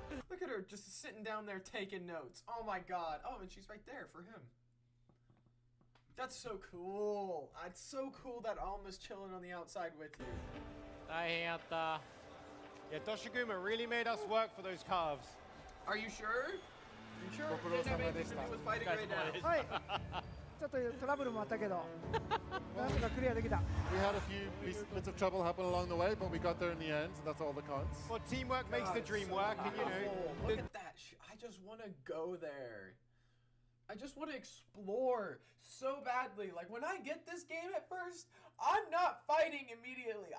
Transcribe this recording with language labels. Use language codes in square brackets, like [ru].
[en] Look at her just sitting down there taking notes. Oh my god. Oh, and she's right there for him. That's so cool. It's so cool that Alma's chilling on the outside with you. [ja] 大変やった。 [en] Yeah, Doshiguma really made us work for those calves. Are you sure? You sure it didn't have anything to do with fighting right now? [ja] はいちょっとトラブルもあったけどなんとかクリアできた [en] We had a few bits of trouble happen along the way, but we got there in the end, and that's all that counts. Well, teamwork makes the God, dream so work, and you know. beautiful. Look at that. I just want to go there. I just want to explore so badly. Like, when I get this game at first, I'm not fighting immediately.